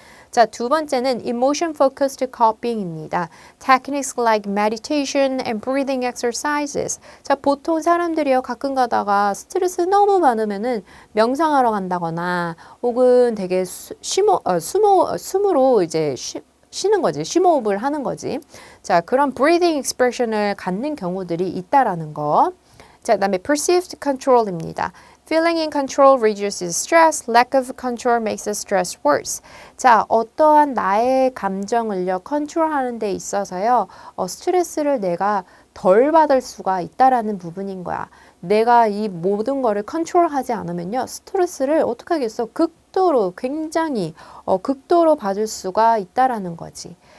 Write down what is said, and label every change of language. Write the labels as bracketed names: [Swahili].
[Korean] 자, 두 번째는 emotion focused coping입니다. [English] Techniques like meditation and breathing exercises. [Korean] 자, 보통 사람들이요, 가끔 가다가 스트레스 너무 많으면은 명상하러 간다거나 혹은 되게 숨으로 이제 쉬는 거지. 심호흡을 하는 거지. 자, 그런 breathing expression을 갖는 경우들이 있다라는 거. 자, 그다음에 perceived control입니다. [English] Feeling in control reduces stress. Lack of control makes the stress worse. [Korean] 자, 어떠한 나의 감정을요, 컨트롤하는 데 있어서요, 스트레스를 내가 덜 받을 수가 있다라는 부분인 거야. 내가 이 모든 거를 컨트롤하지 않으면요, 스트레스를 어떻게 하겠어? 굉장히 극도로 받을 수가 있다라는 거지.